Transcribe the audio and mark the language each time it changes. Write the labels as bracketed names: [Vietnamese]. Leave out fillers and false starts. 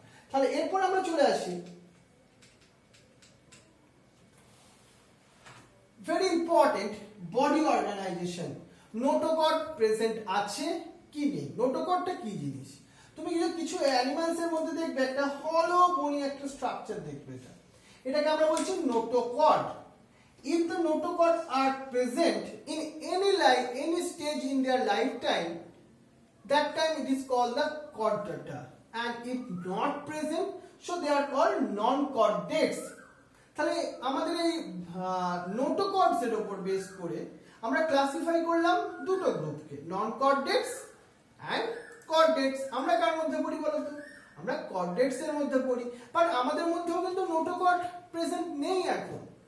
[Bangla] তাহলে এরপর আমরা চলে আসি very important body organisation. Notochord present আছে কি নেই? নোটোকর্ডটা কি জিনিস? তুমি কিছু অ্যানিমালস এর মধ্যে দেখবে একটা হলো বনি একটা স্ট্রাকচার দেখবে, এটাকে আমরা বলছি notochord. [English] If the notochord are present in any stage in their lifetime, that time it is called the chordata, and if not present, so they are called non-chordates. [Bangla] তাহলে আমাদের এই নোটোকর্ডস এর উপর বেস করে আমরা ক্লাসিফাই করলাম দুটো গ্রুপকে, নন-chordates and chordates। আমরা কার মধ্যে পড়ি বলো তো? আমরা chordates এর মধ্যে পড়ি, বাট আমাদের মধ্যেও কিন্তু নোটোকর্ড প্রেজেন্ট নেই এখন।